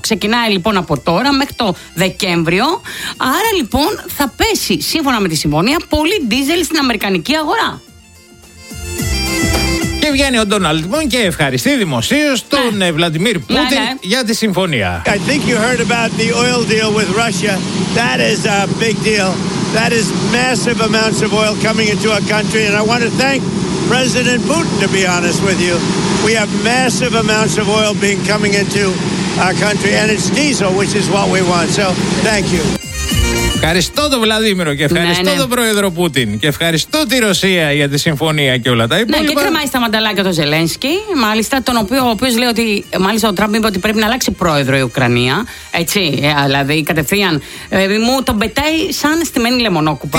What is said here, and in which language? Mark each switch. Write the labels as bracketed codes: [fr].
[el] Ξεκινάει λοιπόν από τώρα μέχρι το Δεκέμβριο. Άρα λοιπόν θα πέσει, σύμφωνα με τη συμφωνία, πολύ ντίζελ στην αμερικανική αγορά. Και βγαίνει ο Ντόναλντ λοιπόν και ευχαριστεί δημοσίως τον Βλαντιμίρ Πούτιν για τη συμφωνία. [en] I think you heard about the oil deal with Russia. That is a big deal. That is massive amounts of oil coming into our country. And I want to thank President Putin, to be honest with you. We have massive amounts of oil being coming into our country. And it's diesel, which is what we want. So, thank you. [el] Ευχαριστώ τον Βλαδίμηρο και ευχαριστώ τον Πρόεδρο Πούτιν και ευχαριστώ τη Ρωσία για τη συμφωνία και όλα τα υπόλοιπα. Ναι, και κρεμάει στα μανταλάκια τον Ζελένσκι, μάλιστα, τον οποίο, ο οποίος λέει ότι, μάλιστα, ο Τραμπ είπε ότι πρέπει να αλλάξει πρόεδρο η Ουκρανία. Έτσι, δηλαδή κατευθείαν. Μου τον πετάει σαν στημένη λεμονόκουπα.